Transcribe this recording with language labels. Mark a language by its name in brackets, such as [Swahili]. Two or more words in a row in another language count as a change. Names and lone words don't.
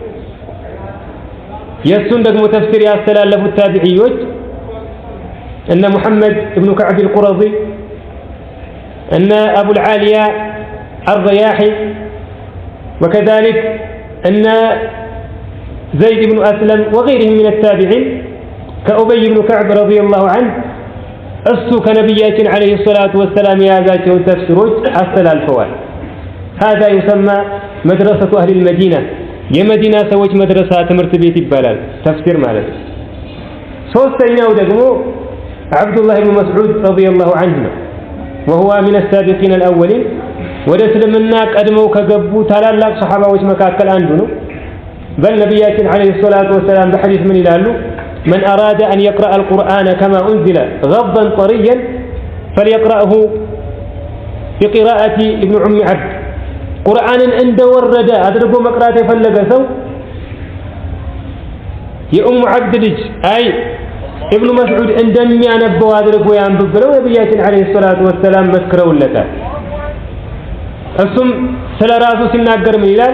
[Amharic] የእሱን ደግሞ ተፍሲር ያስተላለፉት ታቢዒዎች እነ ሙሐመድ እብኑ ከዕብ አልቁረዚ እነ አቡል ዓሊያ አልረያሒ ወከዛሊክ እነ ዘይድ ብኑ አስለም [Arabic] وغيرهم من التابعين [Amharic] ከኡበይ ብኑ ከዕብ [Arabic] رضي الله عنه [Amharic] እሱ ከነቢያችን [Arabic] عليه الصلاة والسلام [Amharic] የያዛቸውን ተፍሲሮች አስተላልፈዋል። [Arabic] هذا يسمى مدرسة أهل المدينة [Amharic] የመዲና ሰዎች መድረሳ ትምህርት ቤት ይባላል ተፍሲር ማለት። ሶስተኛው ደግሞ አብዱላህ ብኑ መስዑድ [Arabic] رضي الله عنه [Amharic] ነው። [Arabic] وهو من السابقين الأولين [Amharic] ወደ እስልምና ቀድመው ከገቡ ታላላቅ ሰሐባዎች መካከል አንዱ ነው። በል ነቢያችን [Arabic] عليه الصلاة والسلام [Amharic] በሐዲስ ምን ይላሉ? [Arabic] من أراد أن يقرأ القرآن كما أنزل غضا طريا فليقرأه بقراءة ابن عم عبد [Amharic] ቁርአንን እንደወረደ አድርጎ መቅራት የፈለገ ሰው የኡሙ ዓብድ ልጅ አይ ኢብኑ መስዑድ እንደሚያነበው አድርጎ ያንብብ ብለው ነቢያችን [Arabic] عليه الصلاة والسلام [Amharic] መስክረውለታል። እሱም ስለ ራሱ ሲናገር ምን ይላል?